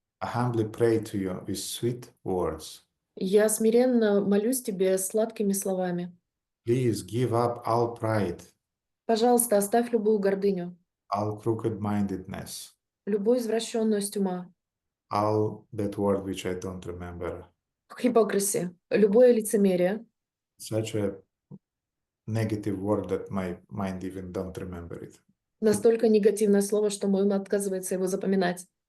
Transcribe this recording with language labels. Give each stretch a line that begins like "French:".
English: I humbly pray to you with sweet words.
Russian: Я смиренно молюсь тебе сладкими словами.
English: Please give up all pride.
Russian: Пожалуйста, оставь любую гордыню.
English: All crooked-mindedness.
Russian: любую извращенность ума,
English: all that word which I don't remember. hypocrisy,
Russian: любое лицемерие,
English: Such a negative word that my mind even don't remember it.
Russian: настолько негативное слово, что мой ум отказывается его запоминать.